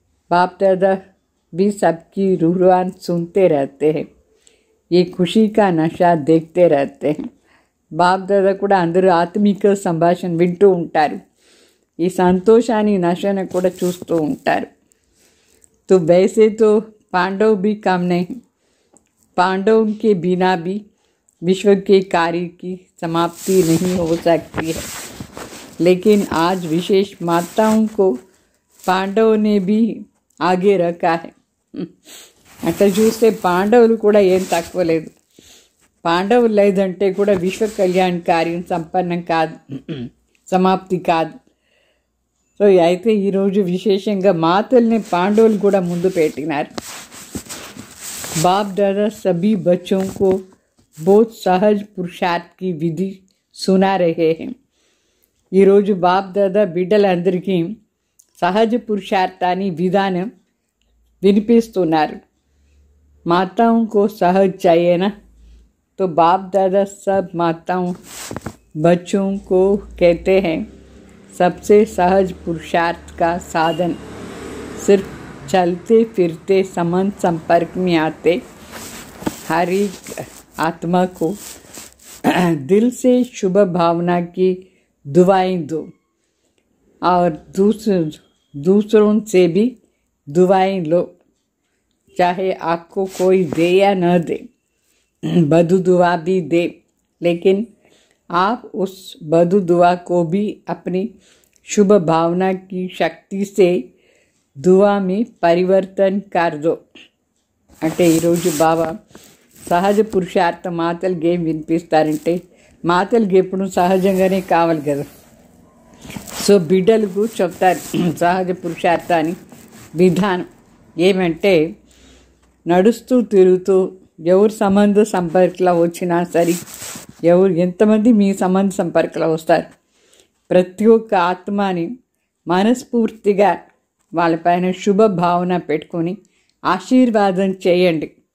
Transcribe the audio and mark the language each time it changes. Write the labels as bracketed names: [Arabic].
[Hindi] बाप दादा भी सबकी रूरान सुनते रहते हैं. ये खुशी का नशा देखते रहते हैं. [Telugu] బాప్ దాదా కూడా అందరూ ఆత్మిక సంభాషణ వింటూ ఉంటారు. ఈ సంతోషాన్ని నశను కూడా చూస్తూ ఉంటారు. [Hindi] तो वैसे तो पांडव भी कम नहीं. पांडवों के बिना भी विश्व के कार्य की समाप्ति नहीं हो सकती है. लेकिन आज विशेष माताओं को पांडव ने भी आगे रखा है. [Telugu] అట్లా చూస్తే పాండవులు కూడా ఏం తక్కువ లేదు. పాండవులు లేదంటే కూడా విశ్వ కళ్యాణ కార్యం సంపన్నం కాదు, సమాప్తి కాదు. సో అయితే ఈరోజు విశేషంగా మాతల్ని పాండవులు కూడా ముందు పెట్టినారు. [Hindi] बाप दादा सभी बच्चों को बहुत सहज पुरुषार्थ की विधि सुना रहे हैं. [Telugu] ఈరోజు బాప్ దాదా బిడ్డలందరికీ సహజ పురుషార్థాన్ని విధానం వినిపిస్తున్నారు. [Hindi] माताओं को सहज चाहिए ना, तो बाप दादा सब माताओं बच्चों को कहते हैं सबसे सहज पुरुषार्थ का साधन सिर्फ चलते फिरते संबंध संपर्क में आते हर एक आत्मा को दिल से शुभ भावना की दुआएं दो और दूसरों से भी दुआएं लो. चाहे आपको कोई दे या न दे, बदु दुआ भी दे, लेकिन आप उस बदु दुआ को भी अपनी शुभ भावना की शक्ति से दुआ में परिवर्तन कर दो. [Telugu] అంటే ఈరోజు బాబా సహజ పురుషార్థ మాతలకి ఏం వినిపిస్తారంటే మాతలకి ఎప్పుడు సహజంగానే కావాలి కదా. సో బిడ్డలకు చెప్తారు సహజ పురుషార్థాన్ని విధానం ఏమంటే నడుస్తూ తిరుగుతూ ఎవరు సంబంధ సంపర్కలో వచ్చినా సరే, ఎంతమంది మీ సంబంధ సంపర్కలో వస్తారు, ప్రతి ఒక్క ఆత్మని మనస్ఫూర్తిగా వాళ్ళపైన శుభ భావన పెట్టుకొని ఆశీర్వాదం చేయండి.